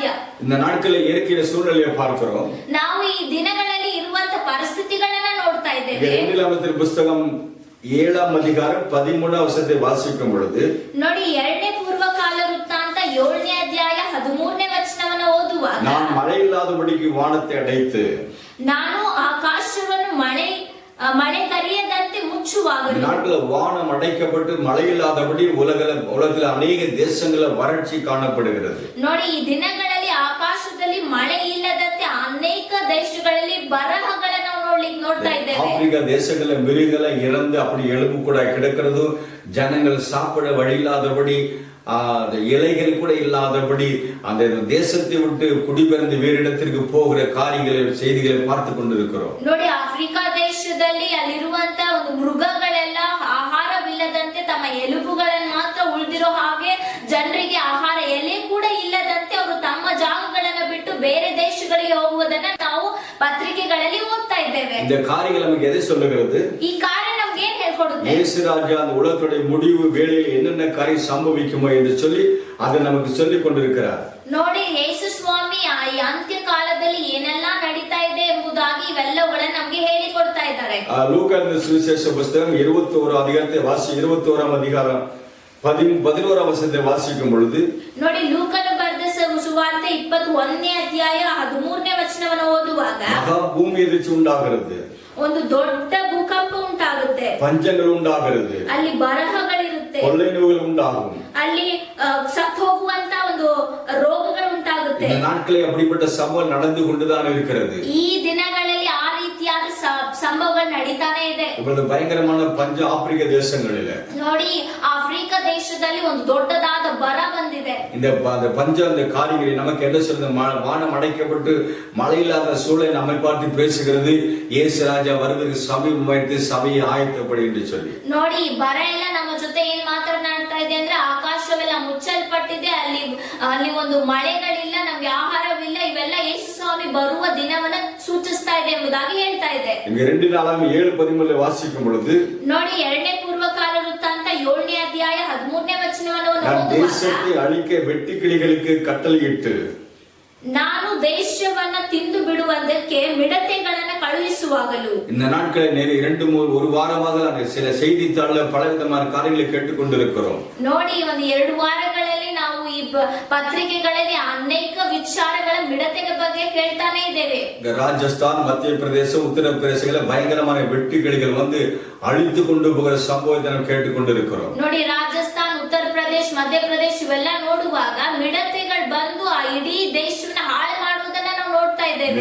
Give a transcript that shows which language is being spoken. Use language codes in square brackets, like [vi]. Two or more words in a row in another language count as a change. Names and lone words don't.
[ta] இந்த நாட்களில் இயற்கைಯ சூழ்நிலையை பார்க்கிறோம். [kn] ನಾವು ಈ ದಿನಗಳಲ್ಲಿ ಇರುವಂತ ಪರಿಸ್ಥಿತಿಗಳನ್ನ ನೋಡ್ತಾ ಇದ್ದೇವೆ. [ta] எரேமியா புத்தகம் 7ஆம் அதிகாரம் 13ஆம் வசனத்தை வாசிக்கும் பொழுது, [kn] ನೋಡಿ, 2ನೇ ಪೂರ್ವಕಾಲ ವೃತ್ತಾಂತ 7ನೇ ಅಧ್ಯಾಯ 13ನೇ ವಚನವನ್ನು ಓದುವಾಗ, [ta] நான் மழை இல்லாதபடிக்கு வானத்தை அடைத்து, [kn] ನಾನು ಆಕಾಶವನ್ನು ಮಳೆ ಕರೆಯದಂತೆ ಮುಚ್ಚುವಾಗಲೂ. [ta] நாட்களில் வானம் அடைக்கப்பட்டு மழை இல்லாதபடி உலகத்தில் அநேக தேசங்களில் வறட்சி காணப்படுகிறது. [kn] ನೋಡಿ, ಈ ದಿನಗಳಲ್ಲಿ ಆಕಾಶದಲ್ಲಿ ಮಳೆ ಇಲ್ಲದಂತೆ ಅನೇಕ ದೇಶಗಳಲ್ಲಿ ಬರಹಗಳನ್ನು ನಾವು ನೋಡ್ತಾ ಇದ್ದೇವೆ. [ta] ஆப்பிரிக்கா தேசங்களில் மிருகங்களை இறந்து அப்படி எலும்பு கூட கிடக்கிறது. ஜனங்கள் சாப்பிட வழி இல்லாதபடி, இலைகள் கூட இல்லாதபடி அந்த தேசத்தை விட்டு குடிபெயர்ந்து வேறு இடத்திற்கு போகிற காரியங்களை, செய்திகளை பார்த்து கொண்டிருக்கிறோம். [kn] ನೋಡಿ, ಆಫ್ರಿಕಾ ದೇಶದಲ್ಲಿ ಅಲ್ಲಿರುವಂತ ಒಂದು ಮೃಗಗಳೆಲ್ಲ ಆಹಾರವಿಲ್ಲದಂತೆ ತಮ್ಮ ಎಲುಬುಗಳನ್ನು ಮಾತ್ರ ಉಳಿದಿರೋ ಹಾಗೆ, ಜನರಿಗೆ ಆಹಾರ ಎಲೆ ಕೂಡ ಇಲ್ಲದಂತೆ ಅವರು ತಮ್ಮ ಜಾಗಗಳನ್ನು ಬಿಟ್ಟು ಬೇರೆ ದೇಶಗಳಿಗೆ ಹೋಗುವುದನ್ನ ನಾವು ಪತ್ರಿಕೆಗಳಲ್ಲಿ ಓದ್ತಾ ಇದ್ದೇವೆ. [ta] இந்த காரியங்கள் நமக்கு எதை சொல்லுகிறது? [kn] ಈ ಕಾರ್ಯ ನಮ್ಗೆ ಏನ್ ಹೇಳ್ಕೊಡುತ್ತೆ? [ta] இயேசு ராஜா அந்த உலகத்துடைய முடிவு வேளையில் என்னென்ன காரியம் சம்பவிக்குமோ என்று சொல்லி அதை நமக்கு சொல்லிக் கொண்டிருக்கிறார். [kn] ನೋಡಿ, ಯೇಸು ಸ್ವಾಮಿ ಈ ಅಂತ್ಯ ಕಾಲದಲ್ಲಿ ಏನೆಲ್ಲ ನಡೀತಾ ಇದೆ ಎಂಬುದಾಗಿ ಇವೆಲ್ಲಗಳನ್ನು ನಮ್ಗೆ ಹೇಳಿಕೊಡ್ತಾ ಇದ್ದಾರೆ. [ta] லூக்கா சுவிசேஷ புத்தகம் 21ஆம் அதிகாரம் 11ஆம் வசனத்தை வாசிக்கும் பொழுது, [kn] ನೋಡಿ, ಲೂಕನು ಬರೆದ ಸುವಾರ್ತೆ 21ನೇ ಅಧ್ಯಾಯ 13ನೇ ವಚನವನ್ನು ಓದುವಾಗ, [ta] பூமி எதிர்ச்சி உண்டாகிறது, [kn] ಒಂದು ದೊಡ್ಡ ಭೂಕಂಪ ಉಂಟಾಗುತ್ತೆ, [ta] பஞ்சங்கள் உண்டாகிறது, [kn] ಅಲ್ಲಿ ಬರಹಗಳಿರುತ್ತೆ, [ta] கொள்ளை நோய்கள் உண்டாகும், [kn] ಅಲ್ಲಿ ಸತ್ತು ಹೋಗುವಂತ ಒಂದು ರೋಗಗಳು ಉಂಟಾಗುತ್ತೆ. [ta] இந்த நாட்களில் அப்படிப்பட்ட சம்பவம் நடந்து கொண்டுதான் இருக்கிறது. [kn] ಈ ದಿನಗಳಲ್ಲಿ ಆ ರೀತಿಯಾದ ಸಂಭವಗಳು ನಡೀತಾನೆ ಇದೆ. [ta] இவ்வளவு பயங்கரமான பஞ்ச ஆப்பிரிக்க தேசங்களில, [kn] ನೋಡಿ, ಆಫ್ರಿಕಾ ದೇಶ ದೇಶದಲ್ಲಿ ಒಂದು ದೊಡ್ಡದಾದ ಬರ ಬಂದಿದೆ. [ta] இந்த பஞ்சம் அந்த காரியங்களை நமக்கு என்ன சொல்றது, வானம் அடைக்கப்பட்டு மழை இல்லாத சூழலை நம்மை பார்த்து பேசுகிறது. இயேசு ராஜா வருவதற்கு சமீபமாயிட்டு சபையை ஆயத்தப்படு என்று சொல்லி. [kn] ನೋಡಿ ಈ ಬರ ಎಲ್ಲ ನಮ್ಮ ಜೊತೆ ಏನ್ ಮಾತನಾಡ್ತಾ ಇದೆ ಅಂದ್ರೆ ಆಕಾಶವೆಲ್ಲ ಮುಚ್ಚಲ್ಪಟ್ಟಿದೆ, ಅಲ್ಲಿ ಒಂದು ಮಳೆಗಳಿಲ್ಲ, ನಮ್ಗೆ ಆಹಾರವಿಲ್ಲ, ಇವೆಲ್ಲ ಯೇಸು ಸ್ವಾಮಿ ಬರುವ ದಿನವನ್ನ ಸೂಚಿಸ್ತಾ ಇದೆ ಎಂಬುದಾಗಿ ಹೇಳ್ತಾ ಇದೆ. [ta] இங்க 2 நாளாக 7:13 வாசிக்கும் பொழுது [kn] ನೋಡಿ 2ನೇ ಪೂರ್ವಕಾಲ ವೃತ್ತಾಂತ 7ನೇ ಅಧ್ಯಾಯ 13ನೇ ವಚನವನ್ನು [ta] தேசத்தை அழிக்க வெட்டுக்கிளிகளுக்கு கட்டளையிட்டு [kn] ನಾನು ದೇಶವನ್ನ ತಿಂದು ಬಿಡುವುದಕ್ಕೆ ಮಿಡತೆಗಳನ್ನ ಕಳುಹಿಸುವಾಗಲೂ. [ta] இந்த நாட்களில் 2-3 வாரமாக சில செய்தித்தாள்ல பலவிதமான காரியங்களை கேட்டுக்கொண்டிருக்கிறோம். [kn] ನೋಡಿ ಒಂದು 2 ವಾರಗಳಲ್ಲಿ ನಾವು ಈ ಪತ್ರಿಕೆಗಳಲ್ಲಿ ಅನೇಕ ವಿಚಾರಗಳ ಮಿಡತೆಗಳ ಬಗ್ಗೆ ಕೇಳ್ತಾನೆ ಇದ್ದೇವೆ. [ta] ராஜஸ்தான், மத்திய பிரதேசம், உத்தரப்பிரதேசங்கள பயங்கரமான வெட்டுக்கிளிகள் வந்து அழித்து கொண்டு போகிற சம்பவத்தை நாம் கேட்டுக்கொண்டிருக்கிறோம். [kn] ನೋಡಿ ರಾಜಸ್ಥಾನ್, ಉತ್ತರ ಪ್ರದೇಶ, ಮಧ್ಯಪ್ರದೇಶ ಇವೆಲ್ಲ ನೋಡುವಾಗ ಮಿಡತೆಗಳು ಬಂದು ಆ ಇಡೀ ದೇಶವನ್ನ ಹಾಳು ಮಾಡುವುದನ್ನ ನಾವು ನೋಡ್ತಾ ಇದ್ದೇವೆ.